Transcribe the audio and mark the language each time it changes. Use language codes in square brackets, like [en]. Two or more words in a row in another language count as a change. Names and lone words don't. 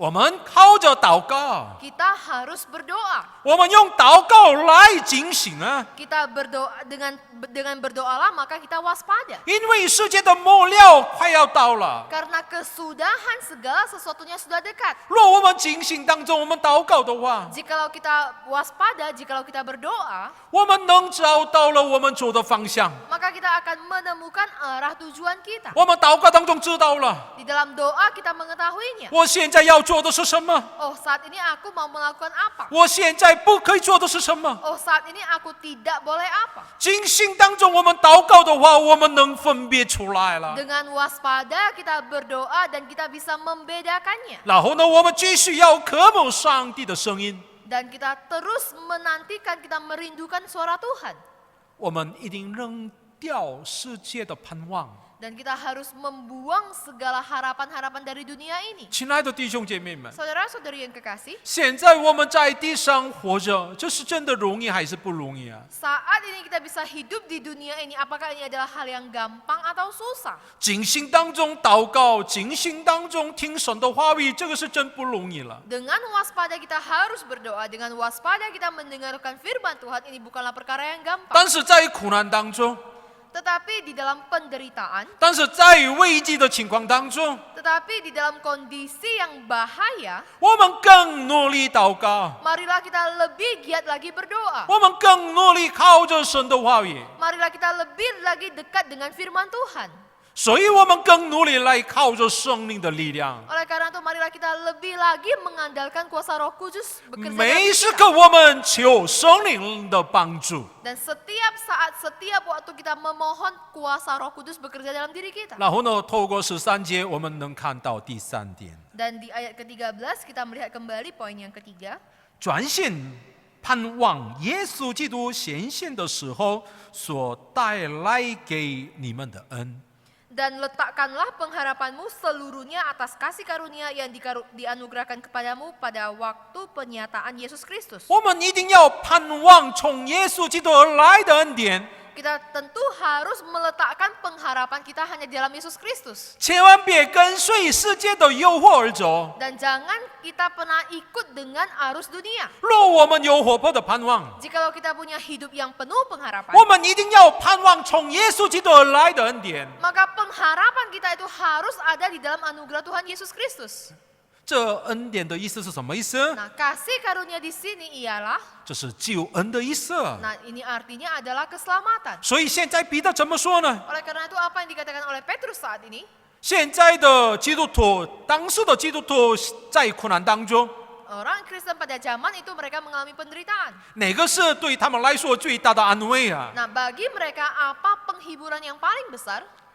[zh] 我们靠着祷告， [id] Kita harus berdoa. [zh] 我们用祷告来警醒啊！ [id] Kita berdoa dengan berdoalah maka kita waspada. [zh] 因为世界的末了快要到了。 [id] Karena kesudahan segala sesuatunya sudah dekat. [zh] 若我们警醒当中，我们祷告的话， [id] Jikalau kita waspada, jikalau kita berdoa, [zh] 我们能找到了我们走的方向。 [id] maka kita akan menemukan arah tujuan kita. [zh] 我们祷告当中知道了， [id] Di dalam doa kita mengetahuinya. [zh] 我现在要做的是什么？ [id] Oh, saat ini aku mau melakukan apa? [zh] 我现在不可以做的是什么？ [id] Oh, saat ini aku tidak boleh apa? [zh] 警醒当中，我们祷告的话，我们能分别出来了。 [id] Dengan waspada kita berdoa dan kita bisa membedakannya. [zh] 然后呢，我们继续要渴慕上帝的声音， [id] Dan kita terus menantikan, kita merindukan suara Tuhan. [zh] 我们一定扔掉世界的盼望。 [id] Dan kita harus membuang segala harapan-harapan dari dunia ini. [zh] 亲爱的弟兄姐妹们， [id] Saudara-saudari yang kekasih, [zh] 现在我们在地上活着，这是真的容易还是不容易啊？ [id] saat ini kita bisa hidup di dunia ini, apakah ini adalah hal yang gampang atau susah? [zh] 警醒当中祷告，警醒当中听神的话语，这个是真不容易了。 [id] Dengan waspada kita harus berdoa, dengan waspada kita mendengarkan firman Tuhan, ini bukanlah perkara yang gampang. [zh] 但是在苦难当中， [id] Tetapi di dalam penderitaan, [zh] 但是在危机的情况当中， [id] tetapi di dalam kondisi yang bahaya, [zh] 我们更努力祷告， [id] marilah kita lebih giat lagi berdoa. [zh] 我们更努力靠着神的话语， [id] Marilah kita lebih lagi dekat dengan firman Tuhan. [zh] 所以我们更努力来靠着生命的力量。 [id] Oleh karena itu marilah kita lebih lagi mengandalkan kuasa Roh Kudus bekerja dalam [zh] 每 [id] diri [zh] 时 [id] kita. [zh] 刻我们求圣灵的帮助。 [id] Dan setiap saat, setiap waktu kita memohon kuasa Roh Kudus bekerja dalam diri kita. [zh] 然后呢，透过13节，我们能看到第3点， [id] Dan di ayat ke-13 kita melihat kembali poin yang ketiga. [zh] 专心盼望耶稣基督显现的时候所带来给你们的恩。 [id] Dan letakkanlah pengharapanmu seluruhnya atas kasih karunia yang dianugerahkan kepadamu pada waktu penyataan Yesus Kristus. [zh] 我们一定要盼望从耶稣基督而来的恩典， [id] Kita tentu harus meletakkan pengharapan kita hanya di dalam Yesus Kristus. [zh] 千万别跟随世界的诱惑而走。 [id] Dan jangan kita pernah ikut dengan arus dunia. [zh] 若我们有活泼的盼望， [id] Jikalau kita punya hidup yang penuh pengharapan, [zh] 我们一定要盼望从耶稣基督而来的恩典。 [id] maka pengharapan kita itu harus ada di dalam anugerah Tuhan Yesus Kristus. [zh] 这恩典的意思是什么意思？ [id] Nah, kasih karunia di sini ialah, [zh] 这是救恩的意思。 [id] nah ini artinya adalah keselamatan. [zh] 所以现在彼得怎么说呢？ [id] Oleh karena itu apa yang dikatakan oleh Petrus saat ini? [zh] 现在的基督徒，当时的基督徒在苦难当中， [id] Orang Kristen pada zaman itu mereka mengalami penderitaan. [zh] 哪个是对他们来说最大的安慰啊？ [id] Nah, bagi mereka apa penghiburan yang paling besar?